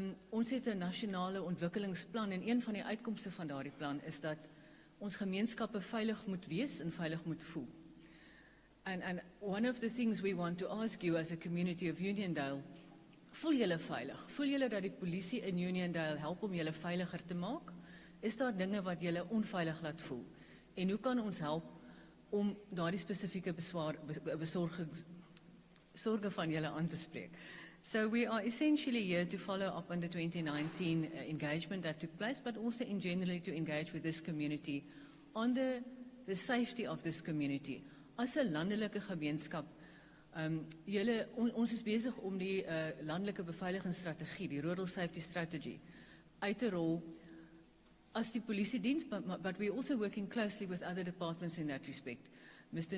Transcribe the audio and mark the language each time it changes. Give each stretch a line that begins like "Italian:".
Afrikaans: Ons het 'n nasionale ontwikkelingsplan en een van die uitkomste van daardie plan is dat ons gemeenskappe veilig moet wees en veilig moet voel.
English: And one of the things we want to ask you as a community of Uniondale,
Afrikaans: voel julle veilig? Voel julle dat die polisie in Uniondale help om julle veiliger te maak? Is daar dinge wat julle onveilig laat voel? En hoe kan ons help om daardie spesifieke sorge van julle aan te spreek?
English: So we are essentially here to follow up on the 2019 engagement that took place, but also in generally to engage with this community on the safety of this community.
Afrikaans: As 'n landelike gemeenskap, ons is besig om die landelike beveiligingsstrategie, die Rural Safety Strategy, uit te rol as die polisiediens,
English: but we're also working closely with other departments in that respect. Mr.